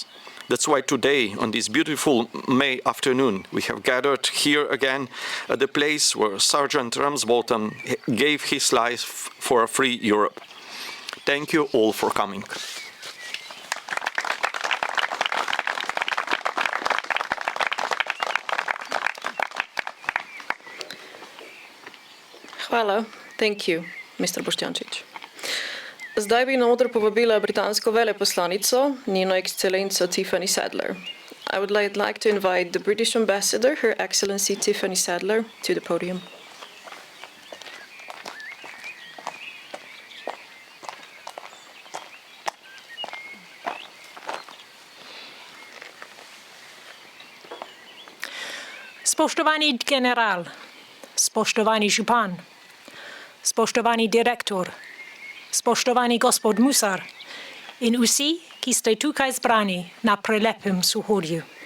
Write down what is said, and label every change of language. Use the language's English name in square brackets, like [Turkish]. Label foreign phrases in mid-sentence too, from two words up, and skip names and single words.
[English] That's why today, on this beautiful May afternoon, we have gathered here again at the place where Sergeant Ramsbottom gave his life for a free Europe. Thank you all for coming. [Slovenian] Hvala. [English] Thank you, Mr. Boštjančič. [Slovenian] Zdaj bi na oder povabila britansko veleposlanico, njeno ekscelenco Tiffany Sadler. [English] I would like to invite the British Ambassador, Her Excellency Tiffany Sadler, to the podium. [Slovenian] Spoštovani general, spoštovani župan, spoštovani direktor, spoštovani gospod Musar in vsi, ki ste tukaj zbrani na prelepem Suhorju.